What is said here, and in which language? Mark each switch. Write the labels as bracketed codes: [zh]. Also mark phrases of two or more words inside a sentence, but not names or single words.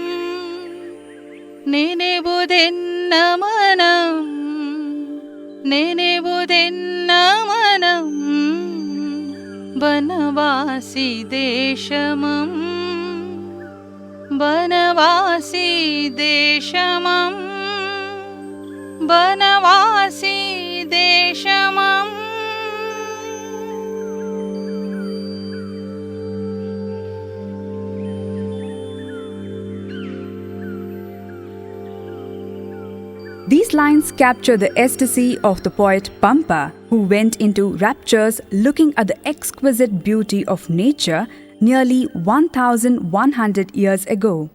[kn] ನೆನೆವುದೆನ್ನ ಮನಂ ನೆನೆವುದೆನ್ನ ಮನಂ ಬನವಾಸಿ ದೇಶಮಂ ಬನವಾಸಿ ದೇಶಮಂ ಬನವಾಸಿ ದೇಶಮಂ. [en] These lines capture the ecstasy of the poet Pampa, who went into raptures looking at the exquisite beauty of nature nearly 1,100 years ago.